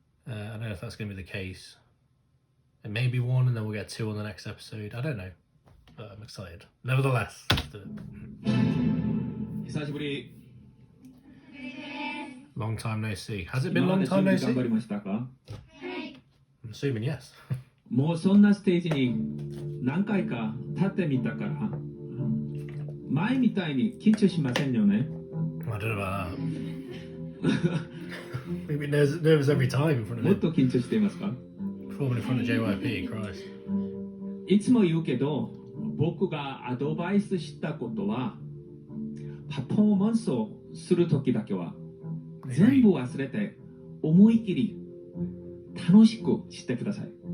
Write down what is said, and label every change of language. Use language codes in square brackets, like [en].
[en] I don't know if that's going to be the case. It may be 1 and then we'll get 2 on the next episode. I don't know, but I'm excited. Nevertheless, let's do it. Long time no see. Has it been long time no see? I'm assuming yes. [ja] もうそんなステージに何回か立ってみたから前みたいに緊張しませんよね。 [en] I don't know about that. We've been nervous every time in front of [ja] もっ [en] him. [ja] と緊張していますか？ [en] Probably in front of JYP, Christ. [ja] いつも言うけど僕がアドバイスしたことはパフォーマンスをするときだけは全部忘れて思い切り楽しくしてください。